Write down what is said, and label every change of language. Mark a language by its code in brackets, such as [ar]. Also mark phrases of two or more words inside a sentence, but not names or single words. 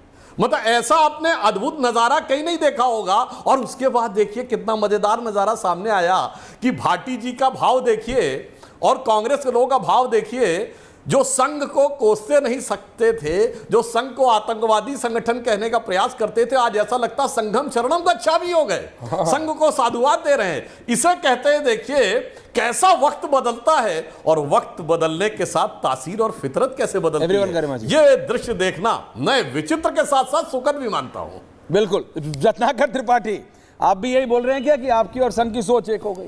[hi] मतलब ऐसा आपने अद्भुत नजारा कहीं नहीं देखा होगा। और उसके बाद देखिए कितना मजेदार नजारा सामने आया कि भाटी जी का भाव देखिए और कांग्रेस के लोगों का भाव देखिए। जो संघ को कोसते नहीं सकते थे, जो संघ को आतंकवादी संगठन कहने का प्रयास करते थे, आज ऐसा लगता [pi] संघम शरणम गच्छामि [hi] हो गए, संघ को साधुवाद दे रहे हैं। इसे कहते हैं, देखिए कैसा वक्त बदलता है और वक्त बदलने के साथ तासीर और फितरत कैसे बदलती है। ये दृश्य देखना मैं विचित्र के साथ साथ सुखद भी मानता हूं। बिल्कुल। रत्नाकर त्रिपाठी, आप भी यही बोल रहे हैं क्या कि आपकी और संघ की सोच एक हो गई?